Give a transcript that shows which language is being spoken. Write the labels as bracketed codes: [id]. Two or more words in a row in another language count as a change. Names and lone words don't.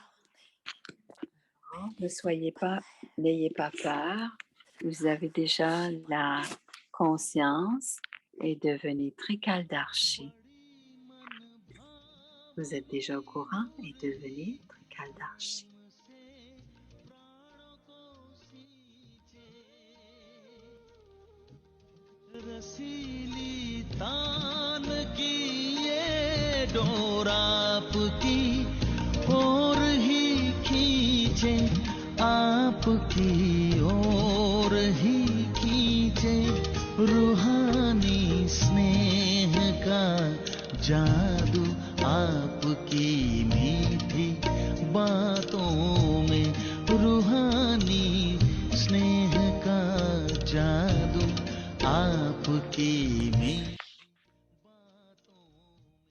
[fr] N'ayez pas peur. Vous avez déjà la conscience et devenez très Kaldarshi. Vous êtes déjà au courant et devenez très Kaldarshi. [hi] रसीली तान की ये डोर आपकी ओर ही खींचे, आपकी ओर ही खींचे, रूहानी स्नेह का जादू आपकी मीठी बातों में, रूहानी स्नेह का जादू आपकी मीठी बातों में।